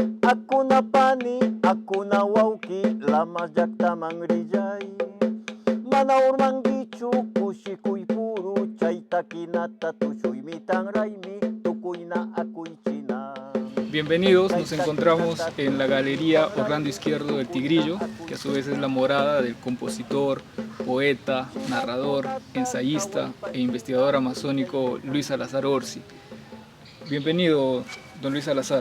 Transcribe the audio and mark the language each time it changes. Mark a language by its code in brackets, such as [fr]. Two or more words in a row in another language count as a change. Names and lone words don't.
[qu] Hakuna pani, hakuna wauki, lamas llaqtaman rillay. Mana urmankichu kushikuy puru, chaytakinata tushuymi tanraymi, tukuyna akuychina. [es] Bienvenidos, nos encontramos en la Galería Orlando Izquierdo del Tigrillo, que a su vez es la morada del compositor, poeta, narrador, ensayista e investigador amazónico Luis Salazar Orsi. Bienvenido, don Luis Salazar.